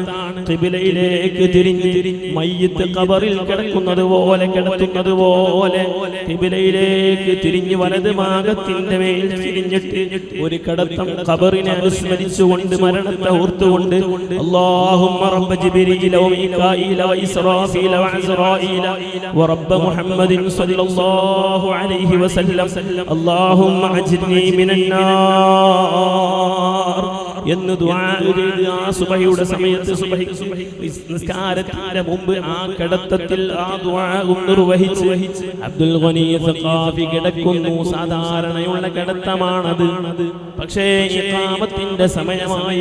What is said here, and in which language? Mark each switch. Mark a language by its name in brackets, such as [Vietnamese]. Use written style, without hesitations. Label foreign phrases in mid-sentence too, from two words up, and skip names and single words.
[Malayalam] ഖിബിലയിലേക്ക് തിരിഞ്ഞ് മയ്യിത്ത് ഖബറിൽ കിടക്കുന്നത് പോലെ ഖിബിലയിലേക്ക് തിരിഞ്ഞ് വലത് ഭാഗത്തിന്റെ മേൽ തിരിഞ്ഞിട്ട് ഒരു കിടത്തം ഖബറിനെ അനുസ്മരിച്ചുകൊണ്ട്, മരണത്തെ ഓർത്തുകൊണ്ട് [Arabic] اللهم رب جبريل وميكائيل وإسرافيل وعزرائيل ورب محمد صلى الله عليه وسلم اللهم أجرني من [Malayalam] النار എന്ന് ദുആ ചെയ്ത് ആ സുബഹിയുടെ സമയത്ത് നിസ്കാരത്തിന്റെ മുമ്പ് ആ കിടത്തത്തിൽ ആ ദുആ നിർവഹിച്ച് അബ്ദുൽ ഗനി സഖാഫി കിടക്കുന്നു. സാധാരണയുള്ള കിടത്തമാണത്. പക്ഷേ ഇഖാമത്തിന്റെ സമയമായി.